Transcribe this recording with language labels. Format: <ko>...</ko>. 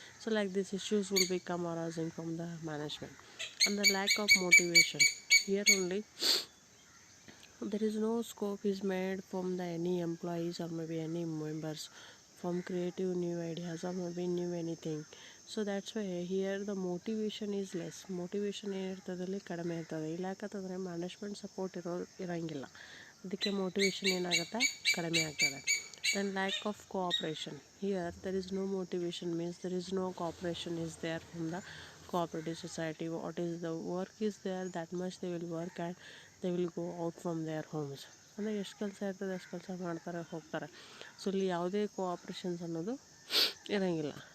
<en>So like these issues will become arising from the management. And the lack of motivation, here only there is no scope is made from the any employees or maybe any members from creative new ideas or maybe new anything. So that's why here the motivation is less.</en> <kn>motivation ಏನಿರ್ತದಲ್ಲಿ ಕಡಿಮೆ ಇರ್ತದೆ. ಇಲ್ಲಾಕತ್ತಂದರೆ management support ಇರೋಂಗಿಲ್ಲ, ಅದಕ್ಕೆ motivation ಏನಾಗುತ್ತೆ, ಕಡಿಮೆ ಆಗ್ತದೆ.</kn> <en>Then lack of cooperation, here there is no motivation means there is no cooperation is there from the cooperative society. What is the work is there, that much they will work and they will go out from their homes.</en> <kn>ಅಂದರೆ ಎಷ್ಟು ಕೆಲಸ ಇರ್ತದೆ ಅಷ್ಟು ಕೆಲಸ ಮಾಡ್ತಾರೆ ಹೋಗ್ತಾರೆ. So ಇಲ್ಲಿ ಯಾವುದೇ ಕೋಆಪ್ರೇಷನ್ಸ್ ಅನ್ನೋದು ಇರೋಂಗಿಲ್ಲ.</kn>